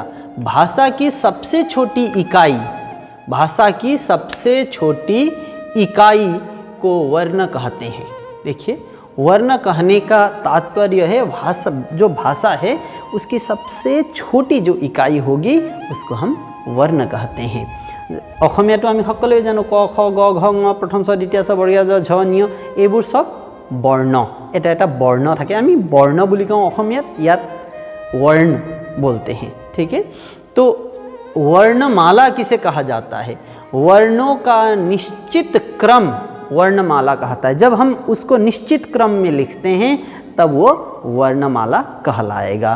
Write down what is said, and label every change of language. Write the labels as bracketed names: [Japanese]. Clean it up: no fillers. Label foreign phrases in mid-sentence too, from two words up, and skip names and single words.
[Hindi] भाषा की सबसे छोटी इकाई, भाषा की सबसे छोटी इकाई को वर्ण कहते हैं। देखिए वर्ण कहने का तात्पर्य है जो भाषा है उसकी सबसे छोटी जो इकाई होगी उसको हम वर्ण कहते हैं। [Assamese] অসমীয়াটো আমি সকলোৱে জানো ক খ গ ঘ ঙ প্ৰথম ছ দ্বিতীয় ছ বৰ্গীয় জ ঝ ঞ এইবোৰ সব বৰ্ণ। এটা এটা বৰ্ণ থাকে। আমি বৰ্ণ বুলি কওঁ অসমীয়াত, ইয়াত [Hindi] वर्ण बोलते हैं। ठीक है। तो वर्णमाला किसे कहा जाता है? वर्णों का निश्चित क्रम वर्णमाला कहता है। जब हम उसको निश्चित क्रम में लिखते हैं तब वो वर्णमाला कहलाएगा।